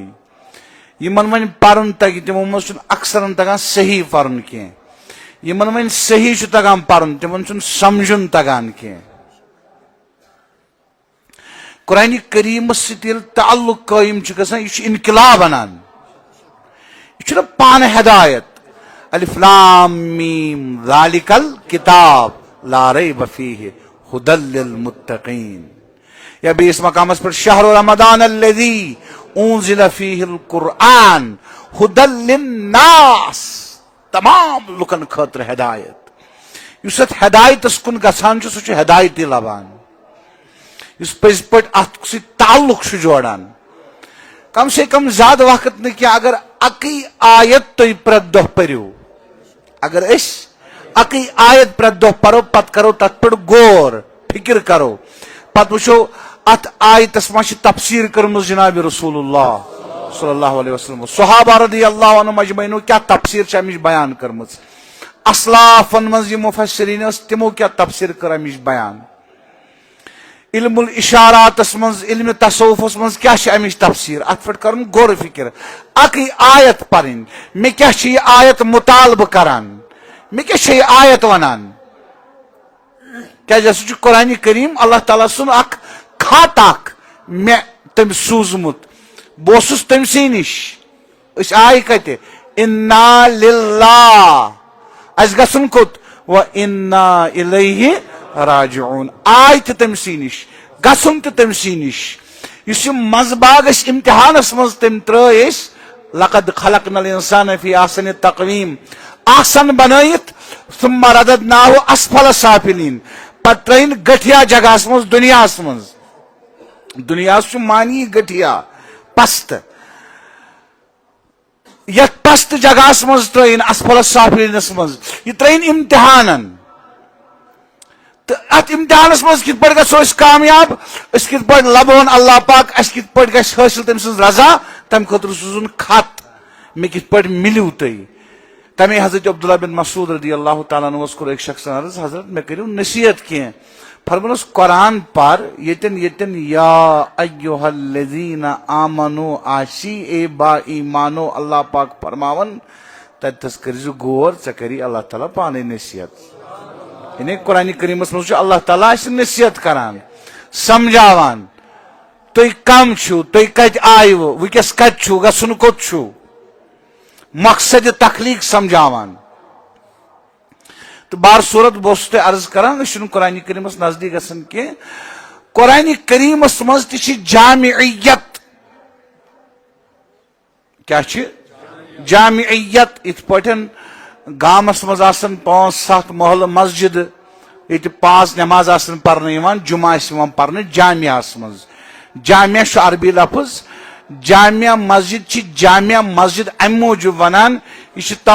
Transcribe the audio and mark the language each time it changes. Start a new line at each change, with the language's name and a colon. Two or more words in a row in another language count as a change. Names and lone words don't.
Kashmiri: یمن وۄنۍ پرُن تگہِ تِمو منٛز چھُنہٕ اکثرن تگان صحیح پرُن کینٛہہ. یمن وۄنۍ صحیح چھُ تگان پرُن تِمن چھُنہٕ سمجھُن تگان کینٛہہ. قرآن کریمس سۭتۍ ییٚلہِ تعلق قٲیِم چھُ گژھان یہِ چھُ انقلاب انان. یہِ چھُنہ پانہٕ ہدایت.
Arabic: الف لام میم ذالک الکتاب لا ریب فیہ ھدی للمتقین.
Kashmiri: یا بیس مقامس پر
Arabic: شہر رمضان الذی انزل فیہ القرآن ھدی للناس
Kashmiri: تمام لکن خاطر ہدایت. یس ات ہدایتس کن گژھان چھُ سُہ چھُ ہدایتی لبان. یس پزِ پٲٹھۍ اتھ سۭتۍ تعلق چھُ جوڑان. کم سے کم زیادہ وقت نہ کینٛہہ اگر اکی آیت تُہۍ پرٛٮ۪تھ دۄہ پٔرِو اگر أسۍ اکی آیت پرٛٮ۪تھ دۄہ پرو پتہٕ کرو تتھ پٮ۪ٹھ غور فکر کرو پتہٕ وٕچھو اتھ آیتس ما چھِ تفسیٖر کٔرمٕژ جناب رسول اللہ
Arabic: صلی اللہ علیہ وسلم
Kashmiri: صحابہ
Arabic: رضی اللہ عنہم اجمعین
Kashmiri: کیا تفسیر چھِ امِچ بیان کٔرمٕژ. اسلافن منٛز یِم مفسرین ٲسۍ تِمو کیا تفسیر کٔر امِچ بیان. علم الاشاراتس منٛز علم تصوفس منٛز کیا چھِ امِچ تفسیر اتھ پٮ۪ٹھ کرُن غور فکر. اکٕے آیت پرٕنۍ مےٚ کیاہ چھِ یہِ آیت مطالبہٕ کران مےٚ کیاہ چھِ یہِ آیت ونان کیازِ ہسا چھُ قرآن کریم اللہ تعالیٰ سُنٛد اکھ خط اکھ مےٚ تٔمۍ سوٗزمُت بہٕ اوسُس تٔمسٕے نِش. أسۍ آیہِ کتہِ
Arabic: انا للہ
Kashmiri: اسہِ گژھُن کوٚت
Arabic: و انا الیہ راجعون.
Kashmiri: آیہِ تہِ تٔمسٕے نِش گژھُن تہِ تٔمسٕے نِش. یُس یہِ منٛزٕ باگ أسۍ امتحانس منٛز تٔمۍ ترٛٲے أسۍ
Arabic: لقد خلقنا الانسان فی احسن تقویم
Kashmiri: آسن بنٲیِتھ
Arabic: ثم رددناہ اسفل سافلین
Kashmiri: پتہٕ ترٛٲیِن گٹھیا جگہس منٛز دُنیاہس منٛز. دُنیاہس چھُ معنی گٹھیا پست یتھ پست جگہس منٛز ترٛٲیِن
Arabic: اسفل سافلینس
Kashmiri: منٛز یہِ ترٛٲیِن امتحانن. تہٕ اتھ امتحانس منٛز کِتھ پٲٹھۍ گژھو أسۍ کامیاب أسۍ کِتھ پٲٹھۍ لبہون اللہ پاک اسہِ کِتھ پٲٹھۍ گژھِ حٲصِل تٔمۍ سٕنٛز رضا تمہِ خٲطرٕ سوٗزُن خط مےٚ کِتھ پٲٹھۍ مِلِو تُہۍ. تمے حضرت عبداللہ بن مسعود
Arabic: رضی اللہ تعالیٰ عنہس
Kashmiri: کوٚر أکۍ شخصن عرض حضرت مےٚ کٔرِو نصیحت کینٛہہ. فرمونس قرآن پر ییٚتٮ۪ن
Arabic: یا ایُّہا الذین آمنو
Kashmiri: آسی اے با ایمانو اللہ پاک فرماون تتٮ۪س کٔرزِ غور ژےٚ کری اللہ تعالیٰ پانے نصیحت. یعنی قرآن کریمس مز اللہ تعالیٰ نصیحت کران سمجھاوان تُہۍ کم چھو تُہۍ کتہِ آیوٕ ونکس کتہِ چھو گژھُن کوٚت چھو مقصد تخلیق سمجھاوان تو بار صورت بہت تہ عرض کران اس قرآن کریمس نزدیک گژھان کی قرآن کریمس مز تہ جامعیت کیا جامعیت ات پٲٹھۍ گامس مز آسان 5-7 محلہ مسجد یہ 5 نماز آسان پرنہٕ یوان جمعہ آسان پرنہٕ جامعہس مز جامعہ چھ عربی لفظ جامعہ مسجد چھ جامعہ مسجد ام موجود ونان یہ